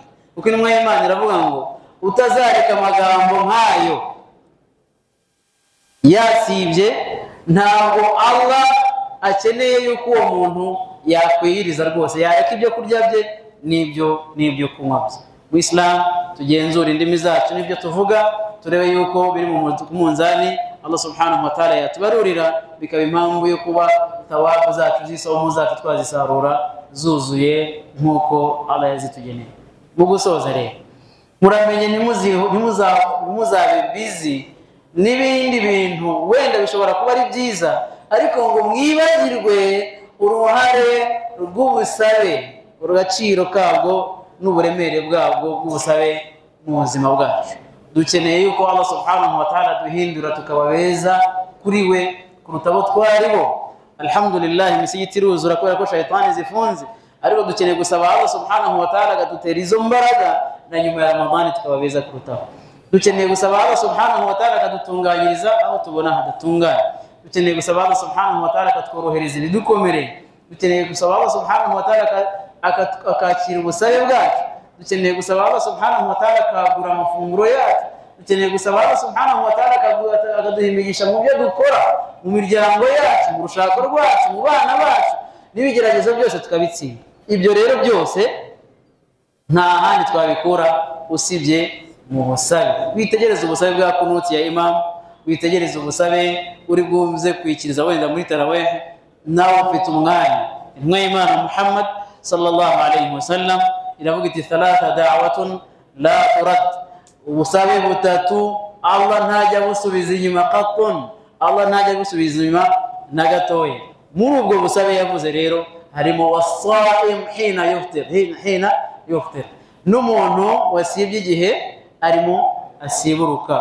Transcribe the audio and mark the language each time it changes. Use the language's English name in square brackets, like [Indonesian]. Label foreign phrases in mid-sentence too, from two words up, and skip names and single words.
[Kinyarwanda] Kuko intumwa y'Imana iravuga ngo utazareka amagambo nk'ayo yasibye, ntabwo Allah akeneye yuko uwo muntu yakwiyiriza rwose, yareka ibyo kurya bye n'ibyo kunywa bye. Mu Islam tugenzura indimi zacu n'ibyo tuvuga, turebe yuko biri mu munzani Allah [Arabic] سبحانه وتعالى [Kinyarwanda] yatubarurira, bikaba impamvu yo kuba tawabu zacu z'isomo zacu twazisarura zuzuye nk'uko Allah yazitugeneye. Mu gusoza rero muramenye ntimuzabe busy n'ibindi bintu wenda bishobora kuba ari byiza, ariko ngo mwibagirwe uruhare rw'ubusabe, urugaciro kabwo n'uburemere bwabwo bw'ubusabe mu buzima bwacu. Dukeneye yuko Allah [Arabic] سبحانه وتعالى [Kinyarwanda] duhindura tukaba beza kuri we kuruta abo twari bo. Alhamdulillah imisigiti iruzura kubera ko shaytani zifunze, ariko dukeneye gusaba Allah [Arabic] سبحانه وتعالى [Kinyarwanda] agadutera izo mbaraga na nyuma ya Ramadan tukaba beza kurutaho. Dukeneye gusaba Allah [Arabic] سبحانه وتعالى [Kinyarwanda] akadutunganyiriza aho tubona hadatunganye. Dukeneye gusaba Allah [Arabic] سبحانه وتعالى [Kinyarwanda] akatworohereza ibidukomereye. Dukeneye gusaba Allah [Arabic] سبحانه وتعالى [Kinyarwanda] akakira ubusabe bwacu. Dukeneye gusaba Allah [Arabic] سبحانه وتعالى [Kinyarwanda] akagura amafunguro yacu. Dukeneye gusaba Allah [Arabic] سبحانه وتعالى [Kinyarwanda] akaduha imigisha mu byo dukora, mu miryango yacu, mu rushako rwacu, mu bana bacu, n'ibigeragezo byose tukabitsinda. Ibyo rero byose nta handi twabikura usibye mu busabe. Witegereze ubusabe bwa kunuti ya Imam, witegereze ubusabe uri bwumze kwikiriza wenda muri tarawih, nawe ufite umwanya. Intumwa y'Imana Muhammad [Arabic] صلى الله عليه وسلم [Kinyarwanda] iravuga iti [Arabic] ثلاث دعوات لا ترد, [Kinyarwanda] ubusabe butatu Allah ntajya busubiza inyuma qatun, Allah ntajya busubiza inyuma na gatoya. Muri ubwo busabe yavuze rero harimo [Arabic] والصائم حين يفطر, [Kinyarwanda] n'umuntu wasibye igihe arimo asiburuka.